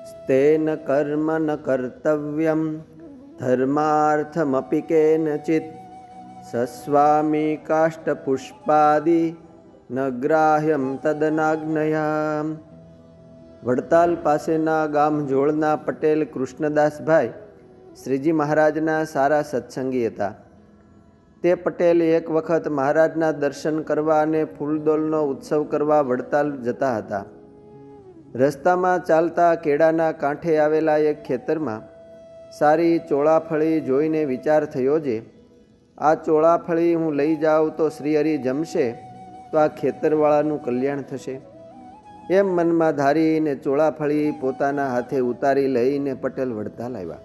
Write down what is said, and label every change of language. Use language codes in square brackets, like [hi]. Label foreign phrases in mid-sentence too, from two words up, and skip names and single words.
[sa] तेन कर्म न कर्तव्यं धर्मार्थमपि केनचित् सस्वामी काष्ठपुष्पादि न ग्राह्यं तदनाज्ञया। [gu] વડતાલ પાસેના ગામ જોળના પટેલ કૃષ્ણદાસભાઈ શ્રીજી મહારાજના સારા સત્સંગી હતા. તે પટેલ એક વખત મહારાજના દર્શન કરવા અને ફૂલદોલનો ઉત્સવ કરવા વડતાલ જતા હતા. રસ્તામાં ચાલતા કેળાના કાંઠે આવેલા એક ખેતરમાં સારી ચોળાફળી જોઈને વિચાર થયો જે આ ચોળાફળી હું લઈ જાઉં તો શ્રીહરિ જમશે તો આ ખેતરવાળાનું કલ્યાણ થશે એમ મનમાં ધારીને ચોળાફળી પોતાના હાથે ઉતારી લઈને પટેલ વડતાલ આવ્યા.